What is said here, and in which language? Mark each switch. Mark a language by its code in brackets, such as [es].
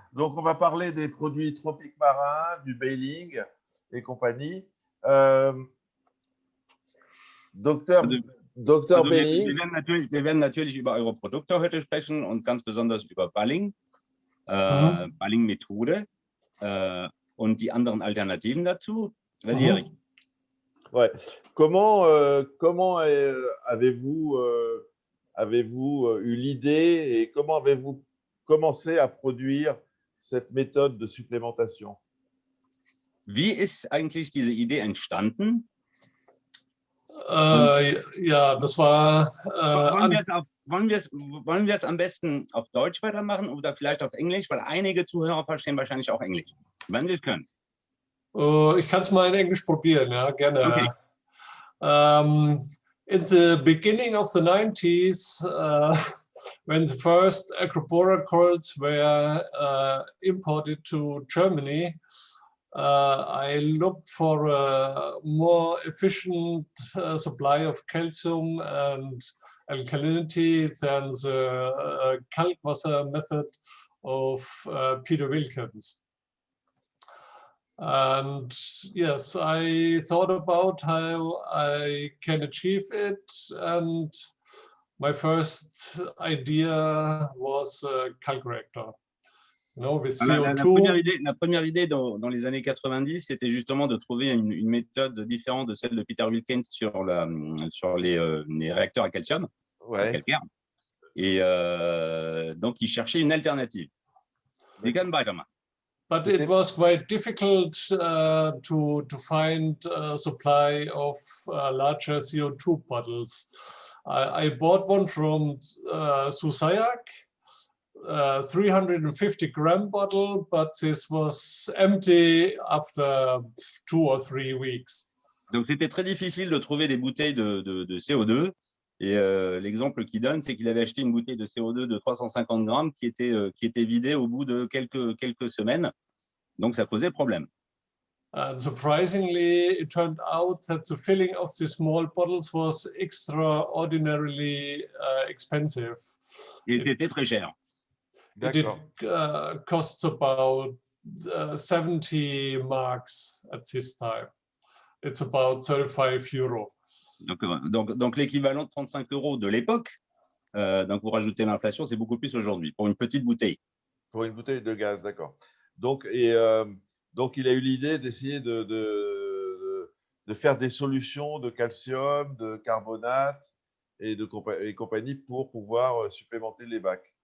[fr] Donc, on va parler des produits Tropic Marin, du Bailing et compagnie. Docteur Bailing. [de] Wir werden natürlich über eure Produkte heute sprechen und ganz besonders über Balling, Balling-Methode und die anderen Alternativen dazu. [fr] Vas-y, Eric. Ouais. Comment avez-vous eu l'idée et comment avez-vous commencé à produire cette méthode de supplémentation? [de] Wie ist eigentlich diese Idee entstanden? Ja, das war. Wollen wir es am besten auf Deutsch weitermachen oder vielleicht auf Englisch? Weil einige Zuhörer verstehen wahrscheinlich auch Englisch, wenn sie es können. Ich kann es mal in Englisch probieren, ja, gerne. Okay. [en] In the beginning of the 90s, when the first acroboracles were imported to Germany, I looked for a more efficient supply of calcium and alkalinity than the Kalkwasser method of Peter Wilkins. And yes, I thought about how I can achieve it, and my first idea was a calc reactor. With CO2. [fr] La première idée dans les années 90, c'était justement de trouver une méthode différente de celle de Peter Wilkins sur les réacteurs à calcium, à calcaire. Et donc, il cherchait une alternative. [de] Sie können weitermachen. [en] But it was quite difficult to find a supply of larger CO2 bottles. I bought one from Susayak, 350-gram bottle, but this was empty after 2 or 3 weeks. [fr] Donc c'était très difficile de trouver des bouteilles de CO2. Et l'exemple qu'il donne, c'est qu'il avait acheté une bouteille de CO2 de 350 grammes qui était vidée au bout de quelques semaines. Donc, ça posait problème. [en] And surprisingly, it turned out that the filling of the small bottles was extraordinarily expensive. [fr] Il était très cher. [en] It costs about 70 marks at this time. It's about 35 euros. [fr] Donc l'équivalent de 35 euros de l'époque, donc vous rajoutez l'inflation, c'est beaucoup plus aujourd'hui, pour une petite bouteille. Pour une bouteille de gaz, d'accord. Donc il a eu l'idée d'essayer de faire des solutions de calcium, de carbonate et compagnie pour pouvoir supplémenter les bacs.